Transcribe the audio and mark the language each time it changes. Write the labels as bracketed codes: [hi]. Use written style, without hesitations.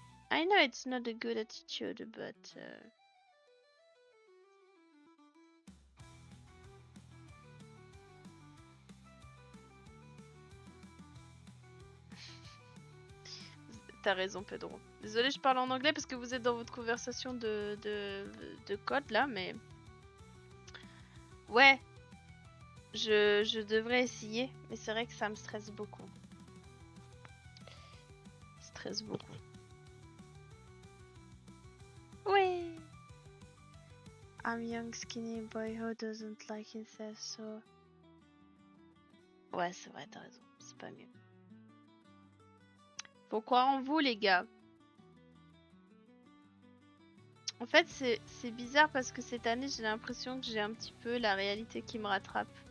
[en] I know it's not a good attitude, but [fr] t'as raison, [en] Pedro. [fr] Désolé, je parle en anglais parce que vous êtes dans votre conversation de code là, mais ouais, je devrais essayer, mais c'est vrai que ça me stresse beaucoup. Stresse beaucoup. Oui. [en] I'm young skinny boy who doesn't like himself, so. [fr] Ouais, c'est vrai, t'as raison. C'est pas mieux. Faut croire en vous, les gars. En fait, c'est bizarre parce que cette année, j'ai l'impression que j'ai un petit peu la réalité qui me rattrape.